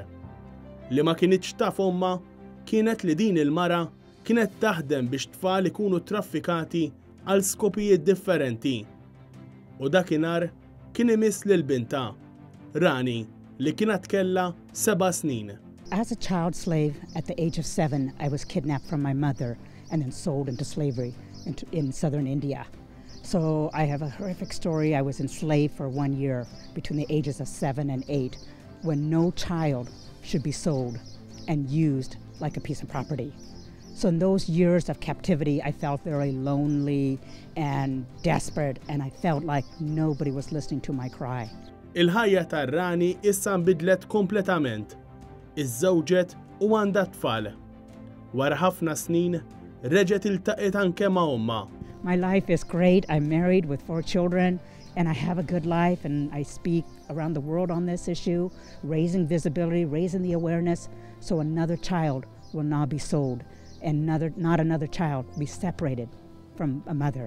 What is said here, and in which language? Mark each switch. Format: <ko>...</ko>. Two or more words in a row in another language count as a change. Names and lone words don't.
<mt>Li ma kienitx taf omma kienet li din il-mara kienet taħdem biex tfal ikunu traffikati għal skopijiet differenti. U dakinhar kien imiss lil binta, Rani, li kienet kellha 7 snin.</mt> <en>As a child slave at the age of 7, I was kidnapped from my mother and then sold into slavery in southern India. So I have a horrific story. I was enslaved for 1 year between the ages of 7 and 8, when no child should be sold and used like a piece of property. So in those years of captivity, I felt very lonely and desperate, and I felt like nobody was listening to my cry.</en> <mt>Il-ħajja tar-Rani issa nbidlet kompletament. Iż-żewġet u għandha tfal. Wara ħafna snin, reġgħet iltaqiet anke ma' omma.</mt> <en>My life is great. I'm married with 4 children, and I have a good life, and I speak around the world on this issue, raising visibility, raising the awareness, so another child will not be sold, and not another child be separated from a mother.</en>